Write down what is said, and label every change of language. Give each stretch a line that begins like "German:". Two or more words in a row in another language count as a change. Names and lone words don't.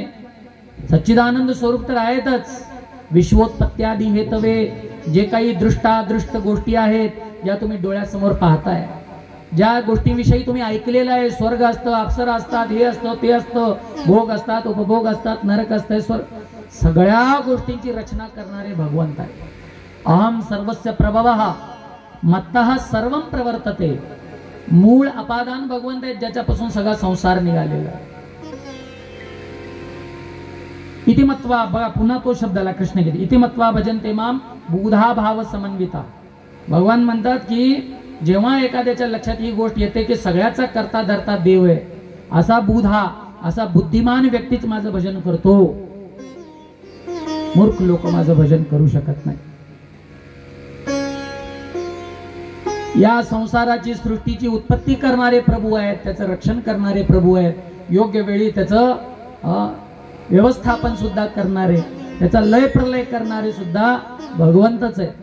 Marathi: सच्चिदानंद स्वरूप तर आहेतच.
Sanskrit: विश्वोत्पत्त्यादी हेतवे
Marathi: जे काही दृष्टादृष्ट गोष्टी आहेत ज्या तुम्ही डोळ्यासमोर पाहताय, ज्या गोष्टींविषयी तुम्ही ऐकलेलं आहे, स्वर्ग असतं, अप्सरा असतात, हे असतं, ते असतं, भोग असतात, उपभोग असतात, नरक असतं, स्वर्ग, सगळ्या गोष्टींची रचना करणारे भगवंत आहे.
Sanskrit: अहम सर्वस्य प्रभवः मत्तः सर्वं प्रवर्तते.
Marathi: मूळ अपादान भगवंत आहेत ज्याच्यापासून सगळा संसार निघालेला आहे. इतिमत्वा, बघा पुन्हा तो शब्दाला कृष्ण घेते.
Sanskrit: इतिमत्वा भजन्ते माम बुधा भाव समन्विता.
Marathi: भगवान म्हणतात की जेव्हा एखाद्याच्या लक्षात ही गोष्ट येते की सगळ्याचा करता धरता देव आहे, असा बुधा, असा बुद्धिमान व्यक्तीच माझं भजन करतो. मूर्ख लोक माझं भजन करू शकत नाही. या संसाराची सृष्टीची उत्पत्ती करणारे प्रभू आहेत, त्याचं रक्षण करणारे प्रभू आहेत, योग्य वेळी त्याचं व्यवस्थापन सुद्धा करणारे, त्याचा लय प्रलय करणारे सुद्धा भगवंतच आहे.